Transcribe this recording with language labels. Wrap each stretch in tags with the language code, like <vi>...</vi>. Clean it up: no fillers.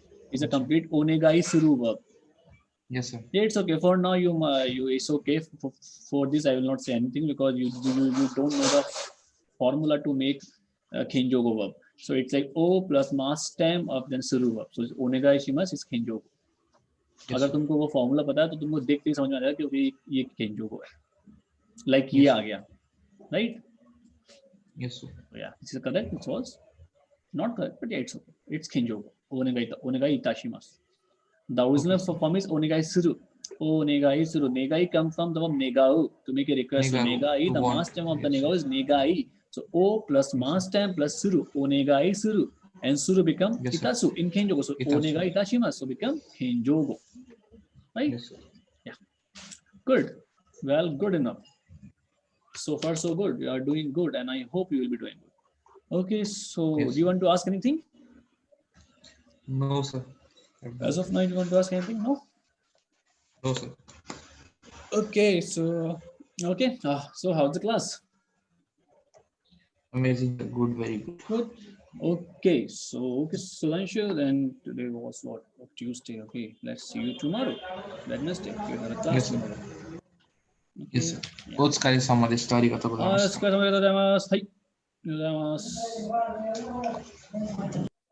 <en>It's a complete onegai suru verb. Yes, sir. Yeah, it's okay. For now, you it's okay. For this, I will not say anything because you don't know the formula to make kenjogo verb. So it's like o plus mass stem of then suru verb. So onegai shimasu is kenjogo. Yes,</en> <hi>अगर तुमको वो formula पता है तो तुमको देखते ही समझ में आ जाएगा क्योंकि ये केंजोगो है. Like ये आ गया, right?</hi> <en>Yes, sir. Yeah, this is correct. It was not correct, but yeah, it's okay. It's kenjogo. Onegai itashimasu. The original form is onegai suru. Onegai suru. Negai comes from the verb negau, to make a request. So negai, the mass stem of the negau is negai. So o plus mass stem plus suru. Onegai suru. And suru become itasu in kenjogo. So onegai itashimasu. So become kenjogo. Right? Yes, sir. Yeah. Good. Well, good enough. So far, so good. You are doing good, and I hope you will be doing good. Okay, so Yes. Do you want to ask anything? No, sir. As of now, you want to ask anything? No? No, sir. Okay, so so how's the class? Amazing, good, very good. Good. Okay, Sudhanshu, then today was what? Tuesday. Okay, let's see you tomorrow. Wednesday. You have a class Yes, sir. tomorrow. Okay. Yes, sir.</en> <ja>お疲れ様でした。ありがとうございました。お疲れ様でございます。はい。ありがとうございます。</ja>